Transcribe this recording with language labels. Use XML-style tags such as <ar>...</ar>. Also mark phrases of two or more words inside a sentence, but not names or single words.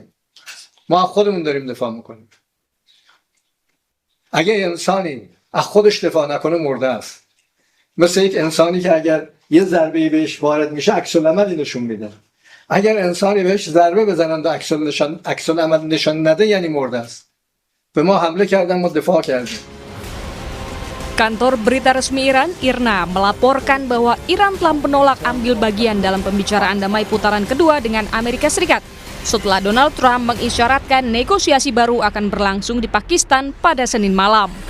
<fa>ما از خودمون داریم دفاع میکنیم. اگه انسانی از خودش دفاع نکنه مرده است. مثل یک انسانی که اگر یه ضربه‌ای بهش وارد میشه عکس العملی نشون میده. اگر انسانی بهش ضربه بزنن و عکس العمل نشان نده یعنی مرده است. به ما حمله کردن، ما دفاع کردیم.</fa> <id>Kantor berita resmi Iran, IRNA, melaporkan bahwa Iran telah menolak ambil bagian dalam pembicaraan damai putaran kedua dengan Amerika Serikat setelah Donald Trump mengisyaratkan negosiasi baru akan berlangsung di Pakistan pada Senin malam.</id>